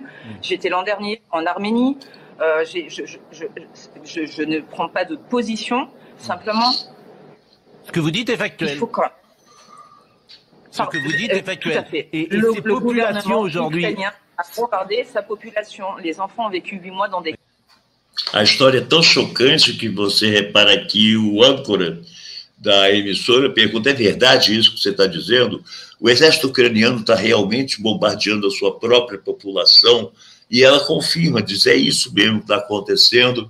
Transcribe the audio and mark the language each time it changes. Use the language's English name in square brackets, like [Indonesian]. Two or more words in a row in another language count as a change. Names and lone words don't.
[French] J'étais l'an dernier en Arménie. Je ne prends pas de position. Simplement. Ce que vous dites est factuel. Il faut quand... Ce que vous dites est factuel. Tout à fait. Et le populations aujourd'hui ukrainien a bombardé sa population. Les enfants ont vécu 8 mois dans des... [Portuguese] A história é tão chocante que você repara que o âncora da emissora pergunta: é verdade isso que você está dizendo? O exército ucraniano está realmente bombardeando a sua própria população? E ela confirma, diz: é isso mesmo que está acontecendo.